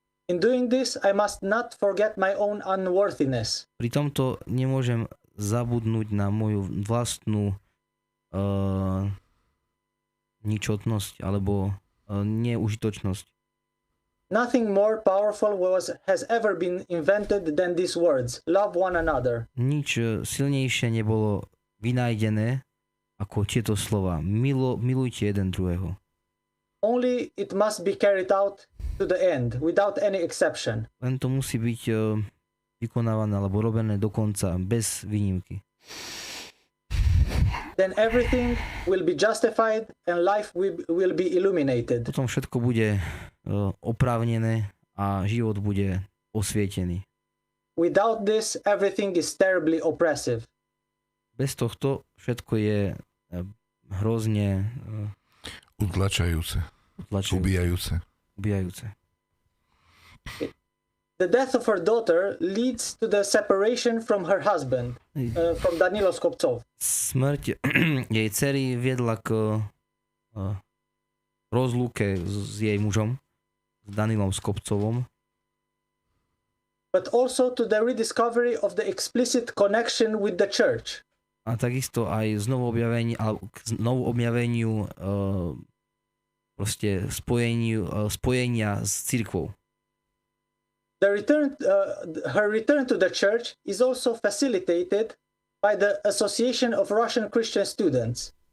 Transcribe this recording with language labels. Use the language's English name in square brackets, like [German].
[English] In doing this, I must not forget my own unworthiness. [Slovak] Pri tomto nemôžem zabudnúť na moju vlastnú ničotnosť alebo neužitočnosť. [English] Nothing more powerful has ever been invented than these words, love one another. [Slovak] Nič silnejšie nebolo vynájdené ako tieto slova. Milujte jeden druhého. [English] Only it must be carried out to the end, without any exception. [Slovak] Len to musí byť vykonávané alebo robené do konca, bez výnimky. [English] Then everything will be justified and life will be illuminated. [Slovak] Potom všetko bude oprávnené a život bude osvietený. [English] Without this, everything is terribly oppressive. [Slovak] Bez tohto všetko je hrozne utlačajúce. Ubijajúce. [English] The death of her daughter leads to the separation from her husband, from Danilo Skobcov. [Slovak] Smrť jej dcery viedla k rozlúke s jej mužom, s Danilom Skobcovom. [English] But also to the rediscovery of the explicit connection with the church. [Slovak] A takisto aj znovu objaveniu proste spojenia s cirkvou. [English] Her return to the church is also facilitated by the Association of Russian Christian Students.